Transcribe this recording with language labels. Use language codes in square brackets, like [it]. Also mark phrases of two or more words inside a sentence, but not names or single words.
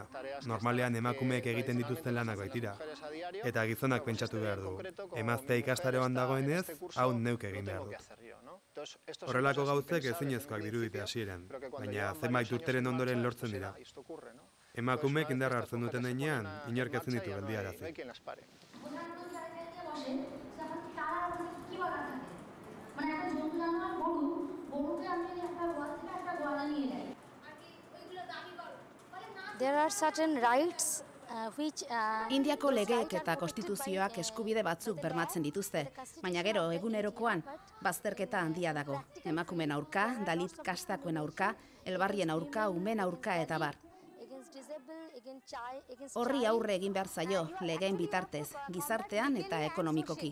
[eu] Normalean emakumeek egiten dituzten lanak baitira. Eta gizonak pentsatu behar du. Emaztea ikastaroan dagoenez, hau neuk egin behar dut. Horrelako gauzek ezinezkoak dirudite hasieran, baina zenbait urteren ondoren lortzen dira. Emakumeek indarra hartzen duten heinean, inork ezin ditu geldiarazi. [en] There are certain rights [eu] Indiako legeek eta konstituzioak eskubide batzuk bermatzen dituzte, baina gero egunerokoan bazterketa handia dago. Emakumeen aurka, dalit kastakoen aurka, elbarrien aurka, umen aurka eta bar. Horri aurre egin behar zaio, legeen bitartez, gizartean eta ekonomikoki.